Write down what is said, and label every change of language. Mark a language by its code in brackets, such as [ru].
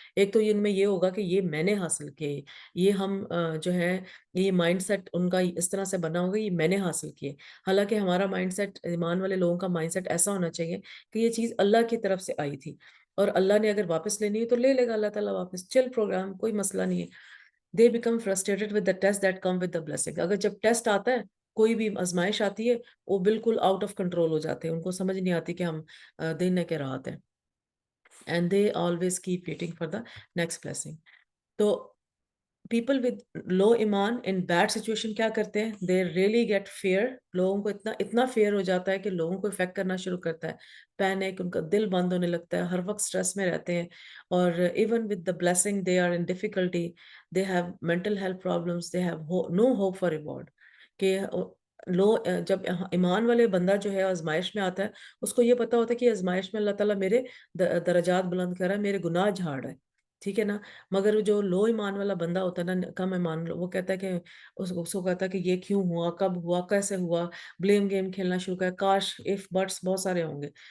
[ur] ایک تو ان میں یہ ہوگا کہ یہ میں نے حاصل کیے, یہ ہم جو ہے یہ مائنڈ سیٹ ان کا اس طرح سے بنا ہوگا یہ میں نے حاصل کیے. حالانکہ ہمارا مائنڈ سیٹ, ایمان والے لوگوں کا مائنڈ سیٹ ایسا ہونا چاہیے کہ یہ چیز اللہ کی طرف سے آئی تھی اور اللہ نے اگر واپس لینی ہے تو لے لے گا اللہ تعالیٰ واپس, چل پروگرام, کوئی مسئلہ نہیں ہے. [en] They become frustrated with the test that come with the blessing. [ur] اگر جب ٹیسٹ آتا ہے, کوئی بھی آزمائش آتی ہے, وہ بالکل آؤٹ آف کنٹرول ہو جاتے ہیں, ان کو سمجھ نہیں آتی کہ ہم دن کے رات ہیں. [en] And they always keep waiting for the next blessing. تو people with low iman in bad situation [ur] کیا کرتے ہیں, [en] they really get fear. [ur] لوگوں کو اتنا fear ہو جاتا ہے کہ لوگوں کو افیکٹ کرنا شروع کرتا ہے, پینک, ان کا دل بند ہونے لگتا ہے, ہر وقت سٹریس میں رہتے ہیں. [en] اور even with the blessing they are in difficulty, they have mental health problems, they have no hope for reward. [ur] کہ جب ایمان والے بندہ جو ہے آزمائش میں آتا ہے, اس کو یہ پتا ہوتا ہے کہ آزمائش میں اللہ تعالیٰ میرے درجات بلند کر رہا ہے, میرے گناہ جھاڑ رہا ہے, ٹھیک ہے نا. مگر جو لو ایمان والا بندہ ہوتا ہے نا, کم ایمان, وہ کہتا ہے کہ اس کو کہتا ہے کہ یہ کیوں ہوا, کب ہوا, کیسے ہوا, بلیم گیم کھیلنا شروع کر, کاش اف بٹس بہت سارے ہوں گے.